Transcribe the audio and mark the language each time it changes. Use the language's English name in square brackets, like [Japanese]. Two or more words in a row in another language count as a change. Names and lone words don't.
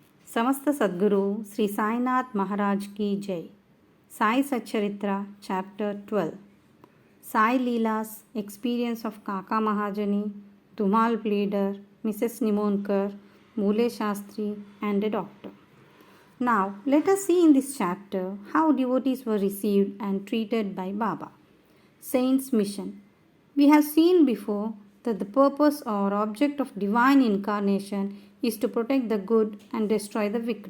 [Hindi] समस्त सद्गुरु श्री साईनाथ महाराज की जय. [English] Sai Satcharitra Chapter 12. Sai Leela's Experience of Kaka Mahajani, Dhumal Pleader, Mrs. Nimonkar, Mule Shastri and a doctor. Now let us see in this chapter how devotees were received and treated by Baba. Saint's Mission. We have seen before that the purpose or object of divine incarnation is to protect the good and destroy the wicked.